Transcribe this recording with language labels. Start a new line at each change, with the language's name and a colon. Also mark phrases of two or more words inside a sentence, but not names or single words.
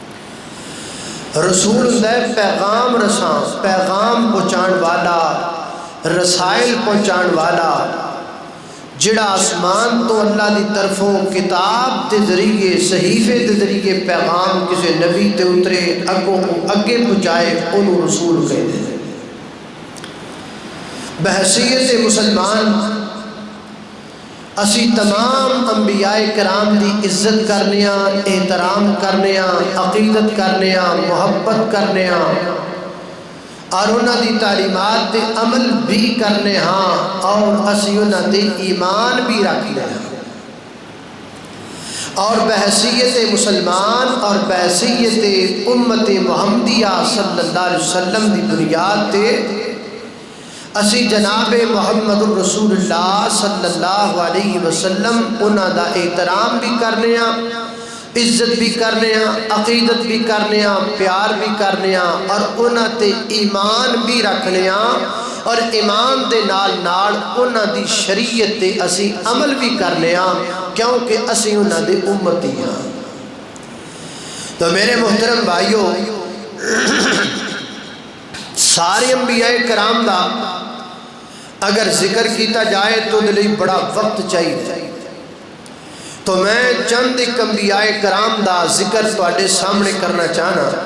Punjabi: رسول ہے پیغام رساں، پیغام پہنچان والا، رسائل پہنچان والا، جڑا آسمان تو اللہ دی طرفوں کتاب دے ذریعے صحیفے دے ذریعے پیغام کسی نبی تے اترے اگے پہنچائے انہوں رسول کہتے ہیں۔ بحیثیت مسلمان اسی تمام انبیاء کرام دی عزت کرنیاں، احترام کرنیاں، عقیدت کرنیاں، محبت کرنیاں اور انہاں دی تعلیمات تے عمل بھی کرنے ہاں اور اسی انہاں تے ایمان بھی رکھنے ہاں، اور بحیثیت مسلمان اور بحیثیت امت محمدیہ
Arabic: صلی اللہ علیہ وسلم
Punjabi: دی بنیاد تے اسی جناب محمد رسول اللہ
Arabic: صلی اللہ علیہ وسلم
Punjabi: انہاں دا احترام بھی کرنے ہاں، عزت بھی کرنے ہاں، عقیدت بھی کرنے ہاں، پیار بھی کرنے ہاں اور انہاں تے ایمان بھی رکھنے ہاں، اور ایمان دے نال نال انہاں دی شریعت تے اسی عمل بھی کرنے ہاں، کیونکہ اسی انہاں دے امتی ہاں۔ تو میرے محترم بھائیو، سارے انبیاء کرام دا اگر ذکر کیتا جائے تو دلی بڑا وقت چاہیے، تو میں چند ایک انبیاء کرام دا ذکر تواڈے سامنے کرنا چاہنا،